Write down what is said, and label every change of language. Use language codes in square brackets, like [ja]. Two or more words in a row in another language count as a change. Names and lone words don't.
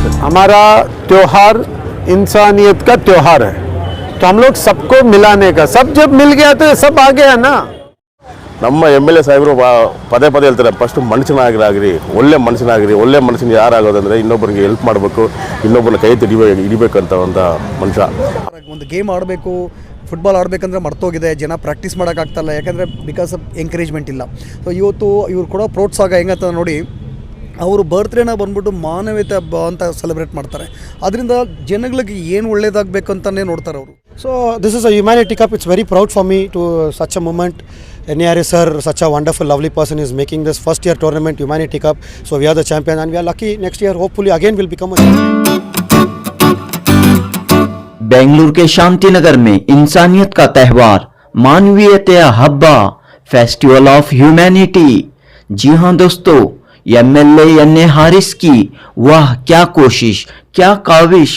[hi] हमारा त्यौहार इंसानियत का त्यौहार है, तो हम लोग सबको मिलाने का, सब जब मिल गया तो सब आ गया ना। [kn] ನಮ್ಮ MLA ಸಾಹೇಬರು ಪದೇ ಪದೇ ಹೇಳ್ತಾರೆ, ಫಸ್ಟ್ ಮನುಷ್ಯನಾಗಿರಿ, ಒಳ್ಳೆ ಮನುಷ್ಯನಾಗಿರಿ. ಒಳ್ಳೆ ಮನುಷ್ಯನ ಯಾರಾಗೋದಂದರೆ ಇನ್ನೊಬ್ಬರಿಗೆ ಹೆಲ್ಪ್ ಮಾಡಬೇಕು, ಇನ್ನೊಬ್ಬನ ಕೈ ಹಿಡಿಬೇಕಂತ ಒಂದು ಮನುಷ್ಯ. ಒಂದು ಗೇಮ್ ಆಡಬೇಕು, ಫುಟ್ಬಾಲ್ ಆಡಬೇಕಂದ್ರೆ ಮರ್ತೋಗಿದೆ, ಜನ ಪ್ರಾಕ್ಟೀಸ್ ಮಾಡೋಕ್ಕಾಗ್ತಾಯಿಲ್ಲ, ಯಾಕಂದರೆ [en] because of encouragement [kn] ಇಲ್ಲ. ಸೊ ಇವತ್ತು ಇವ್ರು ಕೊಡೋ ಪ್ರೋತ್ಸಾಹ ಹೆಂಗಂತ ನೋಡಿ, ಅವರು ಬರ್ತ್ಡೇನ ಬಂದ್ಬಿಟ್ಟು ಮಾನವೀಯತೆ ಹಬ್ಬ ಅಂತ ಸೆಲೆಬ್ರೇಟ್ ಮಾಡ್ತಾರೆ. ಅದರಿಂದ ಜನಗಳಿಗೆ ಏನು ಒಳ್ಳೇದಾಗಬೇಕು ಅಂತಲೇ ನೋಡ್ತಾರೆ ಅವರು. [en] So this is a humanity cup. It's very proud for me to such a moment. NARS sir, such a wonderful, lovely person, is making this first year tournament humanity cup. So we are the champion and we are lucky next year hopefully again we'll become a champion. [hi] बेंगलुरु के शांति नगर में इंसानियत का त्यौहार [kn] ಮಾನವೀಯತೆ ಹಬ್ಬ [en] festival of humanity. [hi] जी हाँ दोस्तों, MLA NA हारिस की वाह क्या कोशिश, क्या काविश।